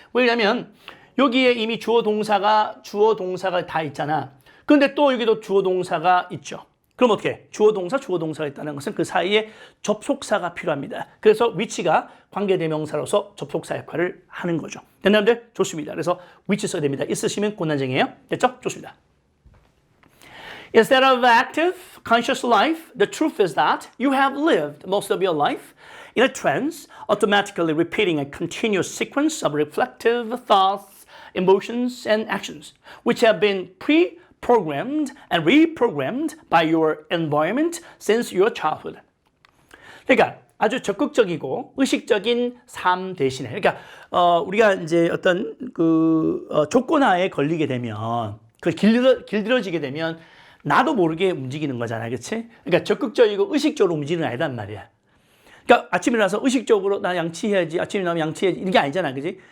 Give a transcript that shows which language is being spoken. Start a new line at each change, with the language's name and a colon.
Korean: 왜냐면 여기에 이미 주어 동사가 다 있잖아. 근데 또 여기도 주어 동사가 있죠. 그럼 어떻게? 주어 동사가 있다는 것은 그 사이에 접속사가 필요합니다. 그래서 which가 관계대명사로서 접속사 역할을 하는 거죠. 됐나요? 좋습니다. 그래서 which 써야 됩니다. 있으시면 곤란쟁이에요. 됐죠? 좋습니다.
English: Instead of active, conscious life, the truth is that you have lived most of your life in a trance, automatically repeating a continuous sequence of reflective thoughts, emotions, and actions, which have been programmed and reprogrammed by your environment since your childhood.
Korean: 그러니까 아주 적극적이고 의식적인 삶 대신에, 그러니까 우리가 이제 어떤 조건하에 걸리게 되면, 길들여지게 되면 나도 모르게 움직이는 거잖아, 그렇지? 그러니까 적극적이고 의식적으로 움직이는 게 아니란 말이야. 그러니까 아침에 일어나서 의식적으로 나 양치해야지, 아침에 일어나면 양치해야지 이게 아니잖아, 그지?